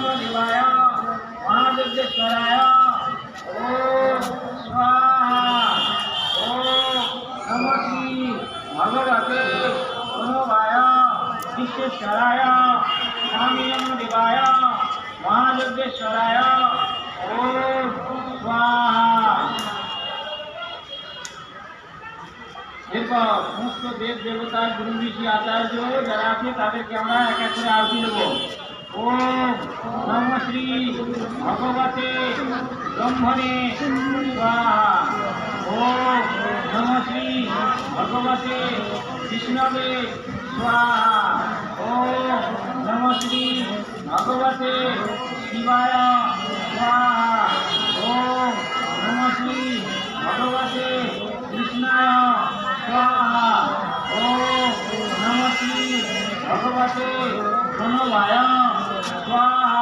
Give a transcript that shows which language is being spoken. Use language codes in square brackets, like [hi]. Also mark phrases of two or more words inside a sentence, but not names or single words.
[sa] देवाय महादुर्गेश्वराय ओम स्वाहा ओम नमः श्री भगवते मनोभाय विश्वेश्वराय महामिलन देवाय महादुर्गेश्वराय ओम स्वाहा [bn] এরপর সমস্ত দেব দেবতা গুরু ঋষি আচার্য যারা আছে তাদেরকে আমরা এক এক করে আরতি দেব [sa] ওম নমঃ শ্রী ভগবতে ব্রহ্মণে স্বাহা ওম নমঃ শ্রী ভগবতে বিষ্ণবে স্বাহা ওম নমঃ শ্রী ভগবতে শিবায় স্বাহা ওম নমঃ শ্রী ভগবতে কৃষ্ণায় स्वाहा ओम नमः श्री भगवते प्रणवाय स्वाहा